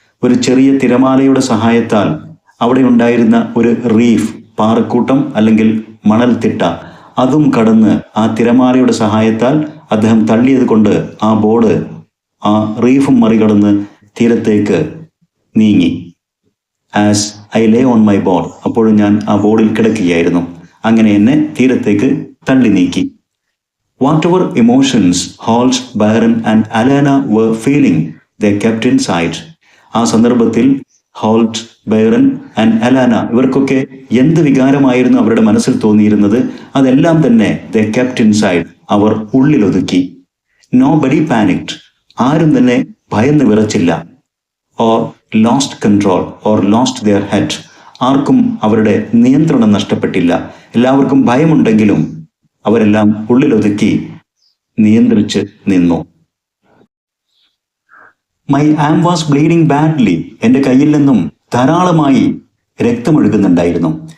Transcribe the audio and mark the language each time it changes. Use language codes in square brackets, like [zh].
[ml] ഒരു ചെറിയ തിരമാലയുടെ സഹായത്താൽ അവിടെ ഉണ്ടായിരുന്ന ഒരു റീഫ്, പാറക്കൂട്ടം അല്ലെങ്കിൽ മണൽത്തിട്ട, അതും കടന്ന് ആ തിരമാലയുടെ സഹായത്താൽ അദ്ദേഹം തള്ളിയത് കൊണ്ട് ആ ബോർഡ് ആ റീഫും മറികടന്ന് തീരത്തേക്ക് നീങ്ങി. [en] As I lay on my board. [ml] അപ്പോഴും ഞാൻ ആ ബോർഡിൽ കിടക്കുകയായിരുന്നു. അങ്ങനെ എന്നെ തീരത്തേക്ക് തള്ളി നീക്കി. [en] Whatever emotions Holt, Byron and Alana were feeling, they kept inside. [ml] ആ സന്ദർഭത്തിൽ ഹോൾട്ട്, ബൈറൻ ആൻഡ് അലാന ഇവർക്കൊക്കെ എന്ത് വികാരമായിരുന്നു അവരുടെ മനസ്സിൽ തോന്നിയിരുന്നത്, അതെല്ലാം തന്നെ [en] they kept inside. [ml] Our ഉള്ളിലൊതുക്കി. [en] Nobody panicked. [ml] ആരും തന്നെ ഭയന്ന് വിറച്ചില്ല. [en] Or lost control or lost their head. [ml] ആർക്കും അവരുടെ നിയന്ത്രണം നഷ്ടപ്പെട്ടില്ല. എല്ലാവർക്കും ഭയമുണ്ടെങ്കിലും അവരെല്ലാം ഉള്ളിലൊതുക്കി നിയന്ത്രിച്ച് നിന്നു. [en] My arm was bleeding badly. [ml] എൻ്റെ കയ്യിൽ നിന്നും ധാരാളമായി രക്തമൊഴുകുന്നുണ്ടായിരുന്നു.